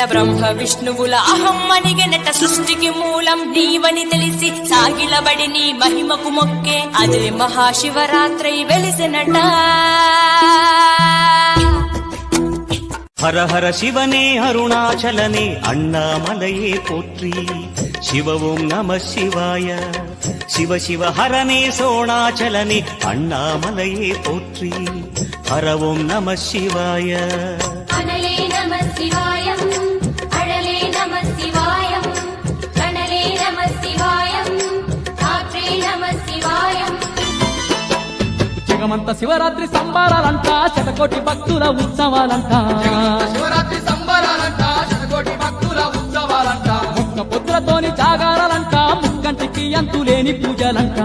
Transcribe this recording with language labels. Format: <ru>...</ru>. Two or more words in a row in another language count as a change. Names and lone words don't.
<te>బ్రహ్మ విష్ణువుల అహం అనిగెనట. సృష్టికి మూలం నీవని తెలిసి సాగిలబడి నీ మహిమకు మొక్కే అదే మహాశివరాత్రి వెలిసెనట.</te> <ta>ஹர ஹர சிவனே அருணாச்சலனே அண்ணாமலையே போற்றி. சிவ ஓம் நம சிவாய. சிவ சிவ ஹரனே சோணாச்சலனே அண்ணாமலையே போற்றி. ஹர ஓம் நம சிவாய. அனலே நம சிவாயம், அழலே நம சிவாயம், கனலே நம சிவாயம், காற்றே நம சிவாயம்.</ta> <te>జగమంత శివరాత్రి సంబరాలంట, శతకోటి భక్తుల ఉత్సవాలంట. శివరాత్రి సంబరాలంట, శతకోటి భక్తుల ఉత్సవాలంట. ఒక్క పొద్దులతోని జాగారాలంట, ముక్కంటికి అంతులేని పూజలంట.</te>